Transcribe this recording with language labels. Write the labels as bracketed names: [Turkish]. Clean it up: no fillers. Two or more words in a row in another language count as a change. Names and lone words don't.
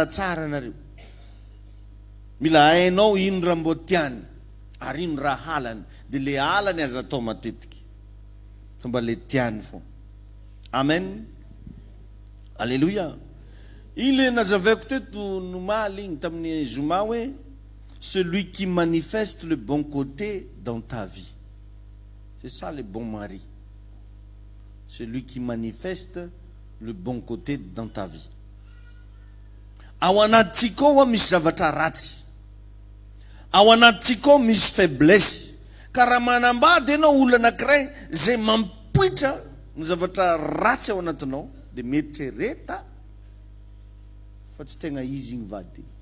[Malagasy] tsara nareo mila hainao ino raha mbo tiany ary ino raha halany de le halany aza atao matetiky fa mba le tiany fo amen alleluia iny le nazavaiko teto nomaly igny tamin'ny zoma hoe [French] celui qui manifeste le bon côté dans ta vie. C'est ça le bon mari. Celui qui manifeste le bon côté dans ta vie. [Malagasy] Ao anaty koa misy zavatra ratsy. Ao anaty koa misy faiblesse. Karaha manambady ianao olona anankiray zay mampoitra ny zavatra ratsy ao anatinao de mietrereta fa tsy tegna izy igny vady.